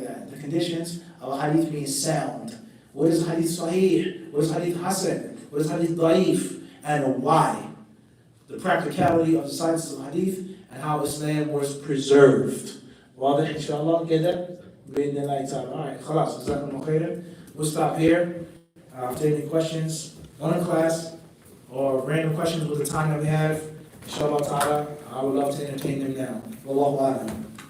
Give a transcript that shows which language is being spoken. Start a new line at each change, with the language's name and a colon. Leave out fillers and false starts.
English: The conditions of a hadith being sound. What is hadith sahih? What is hadith hasan? What is hadith da'if? And why? The practicality of the science of hadith and how Islam was preserved.
Arabic: واضح إن شاء الله كده بإذن الله تعالى.
English: Alright,
Arabic: خلاص جزاكم الله خيرا.
English: We'll stop here. If there are any questions on the class or random questions with the time that we have, inshallah ta'ala, I would love to entertain them now. Wallahu a'lam.